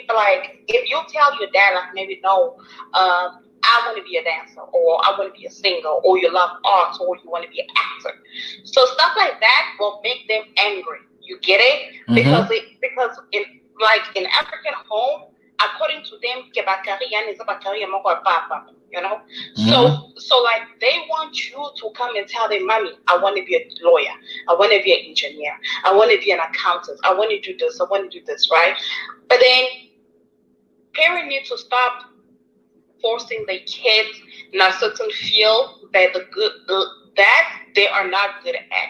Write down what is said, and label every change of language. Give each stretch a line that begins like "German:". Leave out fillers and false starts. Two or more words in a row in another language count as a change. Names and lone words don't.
English: But like if you tell your dad, like maybe no, I want to be a dancer, or I want to be a singer, or you love art, or you want to be an actor. So stuff like that will make them angry. You get it? Because Mm-hmm. in African home, according to them, ke bakari yani sa bakari ya moko papa, you know. Mm-hmm. So like they want you to come and tell them, mommy, I want to be a lawyer, I want to be an engineer, I want to be an accountant, I want to do this, I want to do this, right? But then parents need to stop forcing their kids in a certain field that they are not good at.